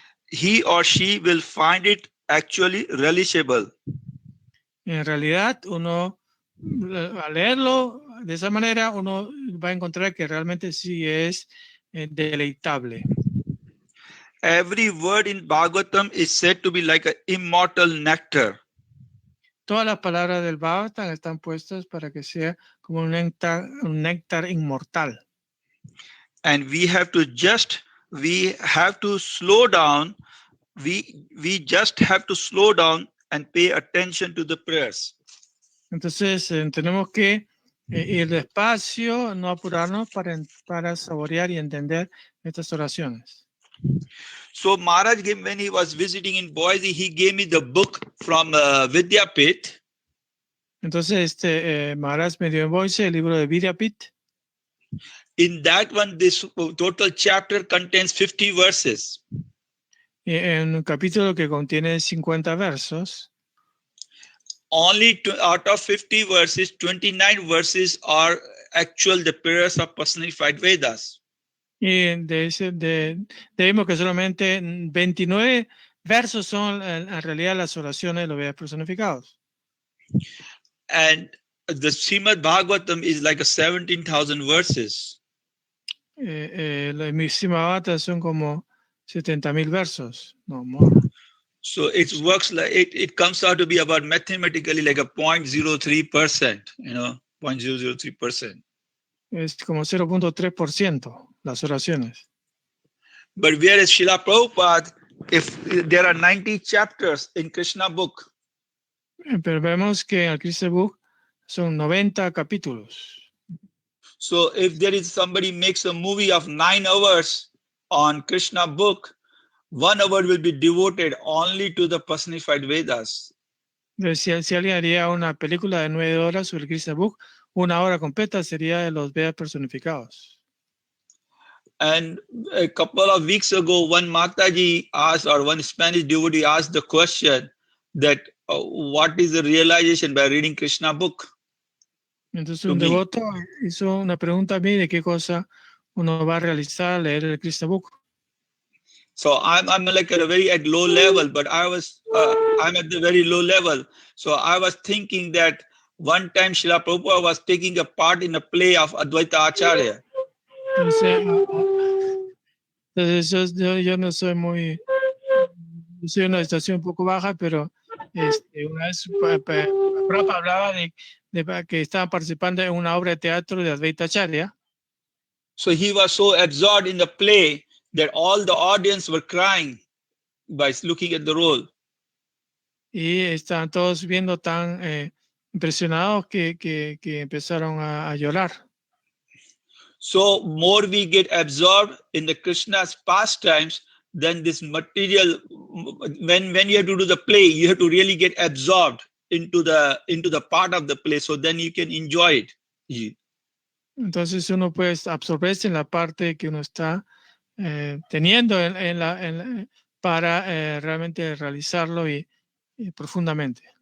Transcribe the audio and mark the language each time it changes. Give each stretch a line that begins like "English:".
English: he or she will find it actually relishable.
Spanish: en realidad uno al leerlo de esa manera uno va a encontrar que realmente sí es deleitable.
English: Every word in Bhagavatam is said to be like an immortal nectar.
Spanish: Todas las palabras del Bhagavatam están puestas para que sea como un néctar inmortal.
English: And we have to slow down. We just have to slow down and pay attention to the prayers.
Spanish: Entonces tenemos que ir despacio, no apurarnos para saborear y entender estas oraciones.
English: So Maharaj, when he was visiting in Boise, he gave me the book from Vidyapith.
Spanish: Entonces Maharaj me dio en Boise el libro de Vidyapith.
English: In that one, this total chapter contains 50 verses.
Spanish: En un capítulo que contiene 50 versos.
English: Only out of 50 verses, 29 verses are the prayers of personified Vedas.
Spanish: Y vemos que solamente 29 versos son en realidad las oraciones de los Vedas personificados.
English: And the Srimad Bhagavatam is like 17,000 verses.
Spanish: Los Srimad son como 70,000 versos,
English: no more. So it works like it comes out to be about mathematically like a 0.03%, 0.003%.
Spanish: Es como 0.3% las oraciones.
English: But whereas Srila Prabhupada, if there are 90 chapters in Krishna book,
Spanish: Pero vemos que en el Krishna book son 90 capítulos.
English: so if there is somebody makes a movie of 9 hours on Krishna book, 1 hour will be devoted only to the personified Vedas.
Spanish: Si alguien haría una película de 9 horas sobre el Krishna book, una hora completa sería de los Vedas personificados.
English: And a couple of weeks ago, one Mataji asked, or one Spanish devotee asked the question that what is the realization by reading Krishna book?
Spanish: Entonces
English: To
Spanish: un me. devoto hizo una pregunta a mí de qué cosa uno va a realizar al leer el Krishna Book.
English: So I'm like at a very at low level, but I'm at the very low level. So I was thinking that one time Srila Prabhupada was taking a part in a play of Advaita Acharya.
Spanish: Entonces yo no soy muy, yo soy en una situación un poco baja, pero una vez Prabhupada hablaba de que estaba participando en una obra de teatro de Advaita Acharya.
English: So he was so absorbed in the play that all the audience were crying by looking at the role.
Spanish: Y estaban todos viendo tan impresionados que empezaron a llorar.
English: So more we get absorbed in the Krishna's pastimes, then this material, when you have to do the play, you have to really get absorbed into the part of the play, so then you can enjoy it.
Spanish: Entonces uno puede absorberse en la parte que uno está teniendo para realmente realizarlo y profundamente.